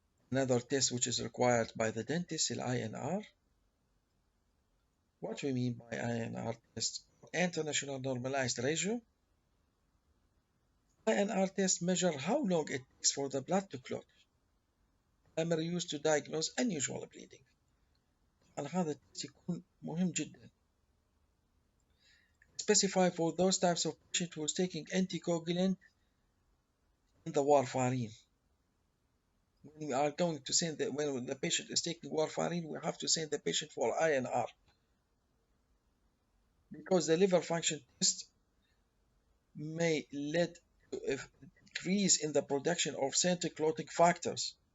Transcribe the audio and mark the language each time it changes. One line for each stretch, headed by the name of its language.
English: Another test which is required by the dentist is INR. What we mean by INR test, international normalized ratio. INR test measure how long it takes for the blood to clot. Primary used to diagnose unusual bleeding.
Arabic: طبعا هذا التست يكون مهم جدا.
English: Specify for those types of patient who is taking anticoagulant in the warfarin. When we are going to send when the patient is taking warfarin, we have to send the patient for INR because the liver function test may lead to a decrease in the production of certain clotting factors.